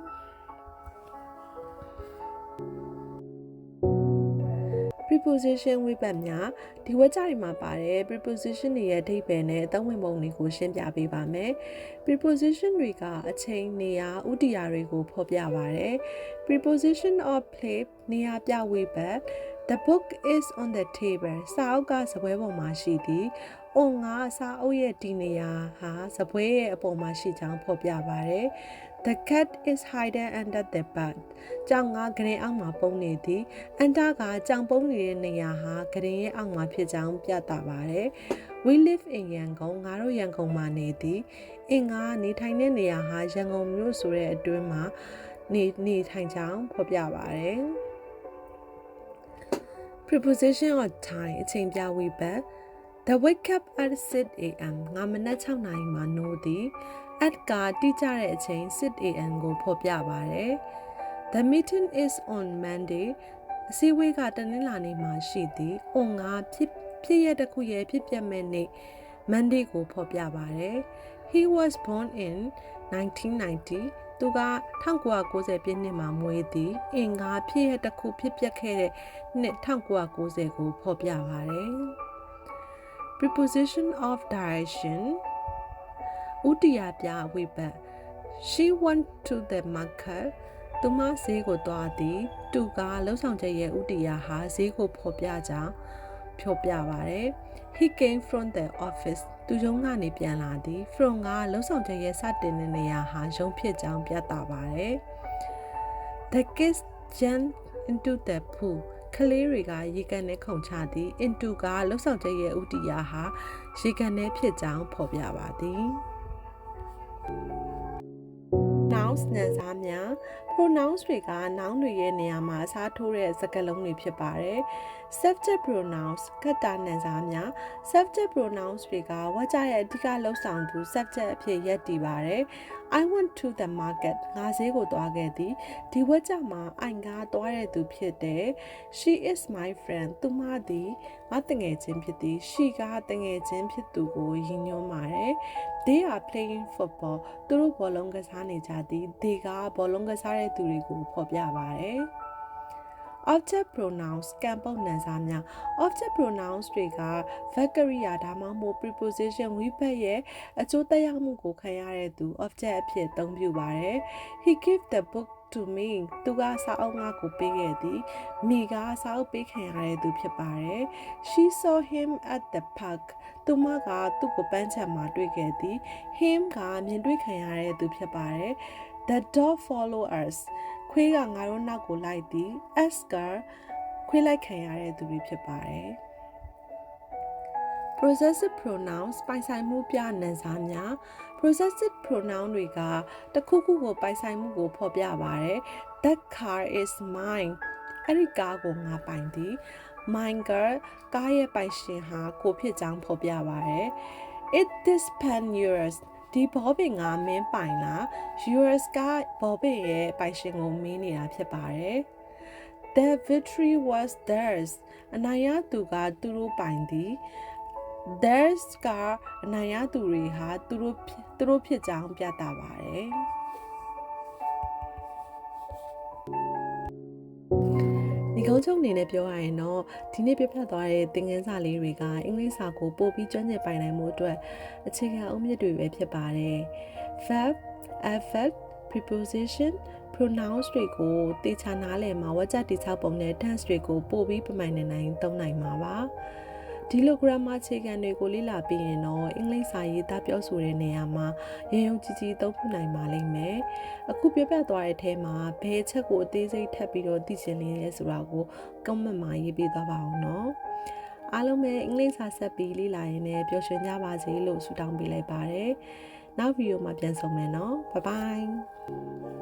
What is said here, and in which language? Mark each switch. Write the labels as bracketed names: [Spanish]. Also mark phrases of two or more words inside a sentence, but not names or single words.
[Burmese] preposition ဝိပတ်များဒီဝါကျတွေမှာပါတယ် preposition တွေရဲ့အဓိပ္ပာယ်နဲ့အသုံးဝင်ပုံတွေကိုရှင်းပြပေးပါမယ် preposition တွေကအချိန်နေရာဥတီယာတွေကိုဖော်ပြပါတယ် [English] preposition of place [Burmese] နေရာ ပြဝိပတ် [English] The book is on the table [Burmese] စာအုပ်ကစပွဲပေါ်မှာရှိသည် on ကစာအုပ်ရဲ့ဒီနေရာဟာစပွဲရဲ့ အပေါ်မှာရှိကြောင်းဖော်ပြပါတယ် [English] The cat is hidden under the bed [Burmese] ကြောင်ကဂရင်အောက်မှာပုန်းနေသည် under ကကြောင်ပုန်းနေတဲ့နေရာဟာဂရင်ရဲ့အောက်မှာဖြစ်ကြောင်းပြသပါတယ် [English] We live in Yangon [Burmese] ငါတို့ရန်ကုန်မှာနေသည် in ကနေထိုင်တဲ့နေရာဟာရန်ကုန်မြို့ဆိုတဲ့အတွင်းမှာနေထိုင်ကြောင်းဖော်ပြပါတယ် [English] Preposition of time [Burmese] အချိန်ပြဝိပတ် [English] The wake up at 6 a.m. [Burmese] ငါမနက်6နာရီမှာနိုးသည် at ကတိကျတဲ့အချိန်6 a.m. ကိုဖော်ပြပါတယ် [English] The meeting is on Monday [Burmese] အစည်းအဝေးကတနင်္လာနေ့မှာရှိသည် on ကဖြစ်ရတစ်ခုရဲ့ဖြစ်ပျက်မဲ့နေ့ Monday ကိုဖော်ပြပါတယ် [English] He was born in 1990 [Burmese] သူ က1990ပြည့်နှစ်မှာမွေးသည် in ကဖြစ်ရတစ်ခုဖြစ်ပျက်ခဲ့တဲ့နှစ်1990ကိုဖော်ပြပါတယ် [English] Preposition of direction [Burmese] ဥတီယာပြဝိပတ် [English] She went to the market [Burmese] သူမဈေးကိုသွားသည်သူကလှုပ်ဆောင်ချက်ရဲ့ဥတီယာဟာဈေးကိုဖော်ပြကြောင်းဖော်ပြပါတယ် [English] He came from the office [Burmese] သူရုံးကနေပြန်လာသည် from ကလှုပ်ဆောင်ချက်ရဲ့စတင်တဲ့နေရာဟာရုံးဖြစ်ကြောင်းပြသပါတယ် [English] The kids jumped into the pool [Burmese] ကလေးတွေကရေကန်ထဲခုန်ချသည် into ကလှုပ်ဆောင်ချက်ရဲ့ဥတီယာဟာရေကန်ထဲဖြစ်ကြောင်းဖော်ပြပါသည် Nouns နာမ်စားများ pronouns တွေက noun တွေရဲ့နေရာမှာအစားထိုးတဲ့စကားလုံးတွေဖြစ်ပါတယ် [English] subject pronouns [Burmese] ကတ္တနာမ်စားများ [English] subject pronouns [Burmese] တွေကဝါကျရဲ့အဓိကလှုပ်ဆောင်သူ subject အဖြစ်ရပ်တည်ပါတယ် [English] I went to the market [Burmese] ငါဈေးကိုသွားခဲ့သည်ဒီဝါ ကျမှာ I ကသွားတဲ့သူဖြစ်တယ် [English] She is my friend [Burmese] သူမသည်ငါတငယ်ချင်းဖြစ်သည် She ကတငယ်ချင်းဖြစ်သူကိုရည်ညွှန်းပါတယ် [English] They are playing football [Burmese] သူတို့ဘော လုံးကစားနေကြသည် They ကဘောလုံးကစားတဲ့သူတွေကိုဖော်ပြပါတယ် [English] Object pronouns [Burmese] ကံပုတ်နာမ်စားများ [English] Object pronouns [Burmese] တွေက verb ကရိယာဒါမှမ ဟုတ် preposition ဝိဘတ်ရဲ့အကျိုးသက်ရောက်မှုကိုခံရတဲ့သူ object အဖြစ်အသုံးပြုပါတယ် [English] He gave the book to me [Burmese] သူကစာအုပ်ငါကိုပေးခဲ့သည် me ကစာအုပ်ပေးခံရတဲ့သူဖြစ်ပါတယ် [English] She saw him at the park [Burmese] သူမကသူ့ကိုပန်းခြံမှာတွေ့ခဲ့သည် him ကမြင်တွေ့ခံရတဲ့သူဖြစ်ပါတယ် [English] The dog follow us [Burmese] ခွေးကငါတို့နောက်ကိုလိုက်သည် us ကခွေးလိုက်ခံရတဲ့သူတွေဖြစ်ပါတယ် [English] Possessive pronouns [Burmese] ပိုင်ဆိုင်မှုပြနာမ်စားများ [English] Possessive pronoun [Burmese] တွေကတခုခုကိုပိုင်ဆိုင်မှုကိုဖော်ပြပါတယ် That [English] car is mine [Burmese] အဲ့ဒီကားကိုငါပိုင်သည် Mine ကကားရဲ့ပိုင်ရှင်ဟာကိုဖြစ်ကြောင်းဖော်ပြပါတယ် [English] It is pen yours [Burmese] ဒီဘောပင်ကမင်းပိုင်လား yours ကဘောပင်ရဲ့ပိုင်ရှင်ကိုမင်းနေတာဖြစ်ပါတယ် [English] The victory was theirs [Burmese] အနိုင်ရသူကသူတို့ပိုင်သည် theirs ကအနိုင်ရသူတွေဟာသူတို့ဖြစ်ကြောင်းပြသပါတယ် ဒီကုန်းချုပ်အနေနဲ့ပြောရရင်တော့ဒီနေ့ပြပြသွားတဲ့သင်ခန်းစာလေးတွေကအင်္ဂလိပ်စာကိုပို့ပြီးကျွမ်းကျင်ပိုင်နိုင်မှုအတွက်အခြေခံအုတ်မြစ်တွေပဲ ဖြစ်ပါတယ် [English] verb adverb preposition pronouns [Burmese] တွေကိုတေချာနားလည်မှာဝါကျတိကျပုံနဲ့ tense တွေကိုပို့ပြီးပမာဏနိုင်သုံးနိုင် မှာပါဒီလို grammar အခြေခံတွေကိုလေ့လာပြီးရင်တော့အင်္ဂလိပ်စာရေးသားပြောဆိုတဲ့နေရာမှာရေရုံကြည်ကြည်သုံးပြနိုင်ပါလိမ့်မယ်အခုပြပြသွားတဲ့အထဲမှာဘယ်အချက်ကိုအသေးစိတ်ထပ်ပြီးတော့သိချင်လဲဆိုတာကို comment မှာရေးပေးသွားပါအောင်နော်အားလုံးပဲအင်္ဂလိပ်စာဆက်ပြီးလေ့လာရင်းနဲ့ပျော်ရွှင်ကြပါစေလို့ဆုတောင်းပေးလိုက်ပါတယ်နောက်ဗီဒီယိုမှာပြန်ဆုံမယ်နော် [English] bye bye